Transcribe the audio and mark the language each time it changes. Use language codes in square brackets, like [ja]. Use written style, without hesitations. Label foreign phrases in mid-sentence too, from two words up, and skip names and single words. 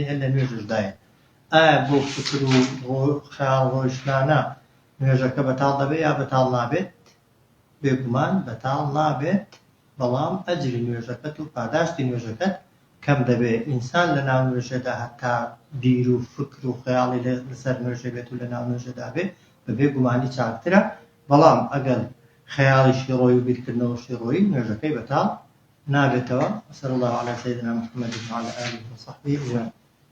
[ckb] هەر لە نوێژشدایە ئایا بۆ فکر و خەیاڵ ڕۆیشتانە نوێژەکە بەتاڵ دەبێت یا بەتاڵ نابێت بێگومان بەتاڵ نابێت بەڵام ئەجری نوێژەکەت و پاداشتی نوێژەکەت کەم دەبێت ئینسان لە ناو نوێژەدا هەتا بیر و فکر و خەیاڵی لەسەر نوێژە بێت و لە ناو نوێژەدا بێت بە بێگومانی چاکترە بەڵام ئەگەر خەیاڵیشی ڕۆی و بیرکردنەوەشی ڕۆی نوێژەکەی بەتاڵ نابێتەوە. [ar] وصلى الله على سيدنا محمد وعلى آله وصحبه أجمعين.